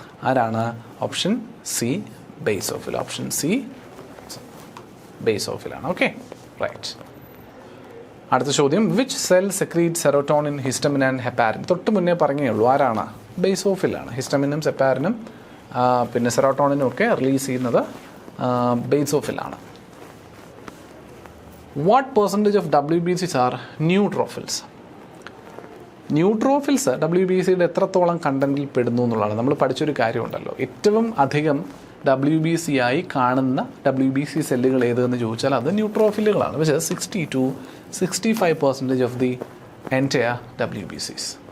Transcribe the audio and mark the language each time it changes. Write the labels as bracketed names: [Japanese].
[Malayalam] ആരാണ്? Option C basophil. Option C ബേസോഫിലാണ്. Okay, right. അടുത്ത ചോദ്യം, [English] Which cell secrete serotonin, histamine and heparin? [Malayalam] തൊട്ട് മുന്നേ പറഞ്ഞേ ഉള്ളൂ, ആരാണ്? ബേസോഫിലാണ്. ഹിസ്റ്റമിനും സെപ്പാരിനും പിന്നെ സെറോട്ടോണിനും ഒക്കെ റിലീസ് ചെയ്യുന്നത് ബേസോഫിലാണ്. [English] What percentage of WBCs are neutrophils? [Malayalam] Neutrophils WBCയുടെ എത്രത്തോളം കണ്ടന്റിൽ പെടുന്നു എന്നുള്ളതാണ്. നമ്മൾ പഠിച്ചൊരു കാര്യമുണ്ടല്ലോ, ഏറ്റവും അധികം WBC ആയി കാണുന്ന WBC സെല്ലുകൾ ഏതെന്ന് ചോദിച്ചാൽ അത് ന്യൂട്രോഫിലുകളാണ്. [English] പക്ഷേ 60 to 65% of the entire WBCs.